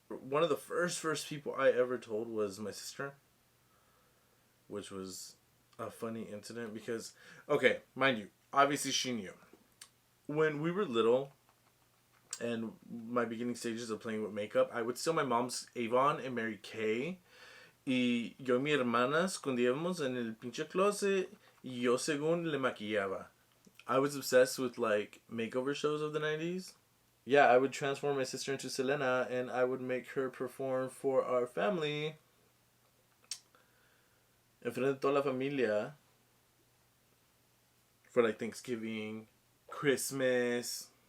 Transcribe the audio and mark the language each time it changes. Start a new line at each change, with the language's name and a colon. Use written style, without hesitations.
English: One of the first people I ever told was my sister, which was a funny incident because, okay, mind you, obviously she knew. When we were little, and my beginning stages of playing with makeup, I would steal my mom's Avon and Mary Kay.
Spanish: Y yo y mi hermana escondíamos en el pinche closet y yo según le maquillaba.
English: I was obsessed with like makeover shows of the 90s. Yeah, I would transform my sister into Selena and I would make her perform for our family.
Spanish: Enfrente de toda la familia.
English: For like Thanksgiving, Christmas.